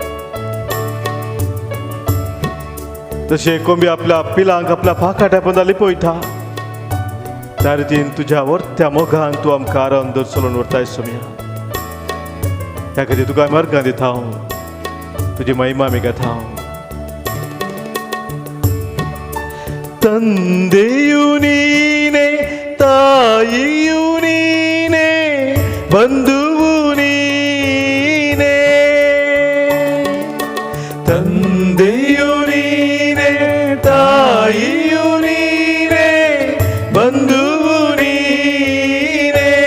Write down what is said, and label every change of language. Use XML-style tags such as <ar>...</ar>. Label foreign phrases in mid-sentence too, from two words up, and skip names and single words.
<kok>तशें कोंबी आपल्या पिलांक आपल्या फाकाट्या पंदाली पळयता त्या रितीन तुज्या वर्त्या मोगान तूं आमकां आराम दर चलोवन व्हरताय सोम्या. ह्या खातीर तुका आमी अर्गां दिता हांव, तुजी महिमा आमी घेता हांव.</kok> <kn>ತಂದೆಯು ನೀನೆ, ತಾಯಿಯು ನೀನೆ, ಬಂಧುವು ನೀನೆ. ತಂದೆಯು ನೀನೆ, ತಾಯಿಯು ನೀನೆ, ಬಂಧುವು ನೀನೆ.</kn>